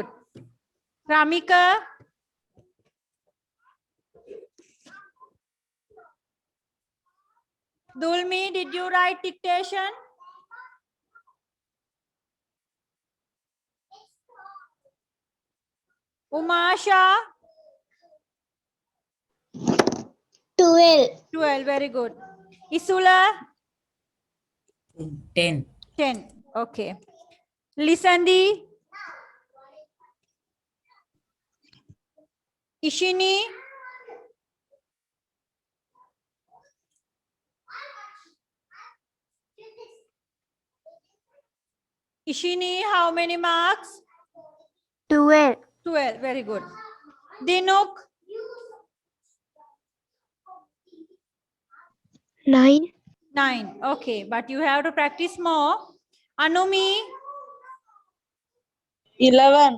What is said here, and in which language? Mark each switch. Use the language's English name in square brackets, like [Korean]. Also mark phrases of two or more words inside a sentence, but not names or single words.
[English] Ramika, Dulmi, did you write dictation? Umasha, 12. 12, very good. Isula, 10. 10, okay. Lisandi, Ishini, Ishini, how many marks? 12. 12, very good. Dinuk, 9. 9, okay, but you have to practice more. Anumi, 11.